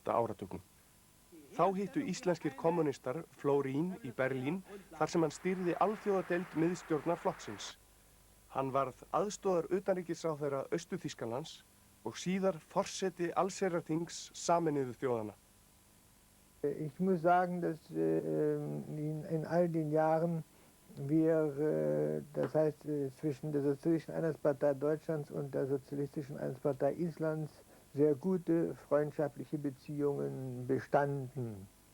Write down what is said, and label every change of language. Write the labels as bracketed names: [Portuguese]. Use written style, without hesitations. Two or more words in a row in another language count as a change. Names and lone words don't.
[Icelandic] áratugnum. Þá hittu íslenskir kommunistar Florin í Berlín þar sem hann stýrði alþjóðadeild miðstjórnar flokksins. Hann varð aðstoðar utanríkisráðherra Austur-Þýskalands og síðar forseti allsherjarþings Sameinuðu þjóðanna. [German] Ich muss sagen, dass in all den Jahren wir, das heißt zwischen der Sozialistischen Einheitspartei Deutschlands und der Sozialistischen Einheitspartei Islands, sehr gute freundschaftliche Beziehungen bestanden.